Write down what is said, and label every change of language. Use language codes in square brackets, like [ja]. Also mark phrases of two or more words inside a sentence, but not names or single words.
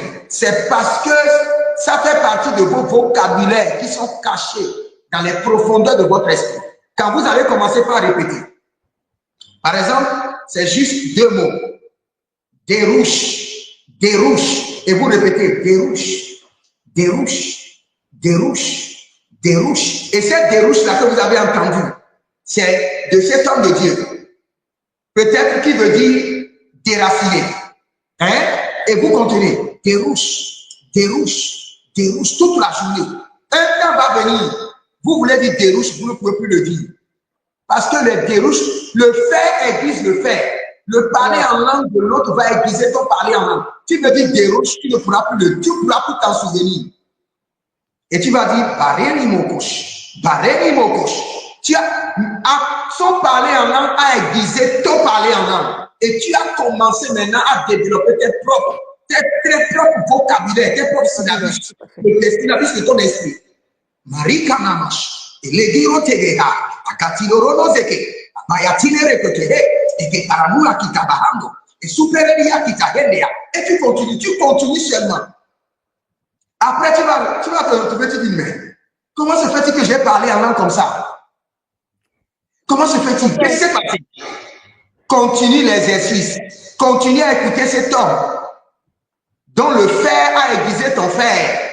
[fr] C'est parce que ça fait partie de vos vocabulaires qui sont cachés dans les profondeurs de votre esprit. Quand vous allez commencer par répéter, par exemple, c'est juste 2 mots. Dérouche, dérouche. Et vous répétez, dérouche, dérouche, dérouche, dérouche. Et cette dérouche-là que vous avez entendue, c'est de cet homme de Dieu. Peut-être qui veut dire déraciner. Hein? Et vous continuez, dérouche, dérouche, dérouche toute la journée. Un temps va venir, vous voulez dire dérouche, vous ne pouvez plus le dire. Parce que les dérouches, le faire aiguise le faire. Le parler en langue de l'autre va aiguiser ton parler en langue. Tu veux dire dérouche, tu ne pourras plus t'en souvenir. Et tu vas dire barreni mokosh, barreni mokosh. Tu as son parler en langue a aiguisé ton parler en langue. Et tu as commencé maintenant à développer tes propres vocabulaires, tes propres syllabus, les syllabus de ton esprit. Marika namash, elegiro tegeha, akatilorono zeke, mayatinere kotehe, et paramura kitabahando, et supereria kitahendea. Et tu continues seulement. Après, tu vas te retrouver, tu dis, mais comment se fait-il que j'ai parlé en langue comme ça? Comment se fait-il? Qu'est-ce qui s'est passé? Continue l'exercice. Continue à écouter cet homme dont le fer a aiguisé ton fer.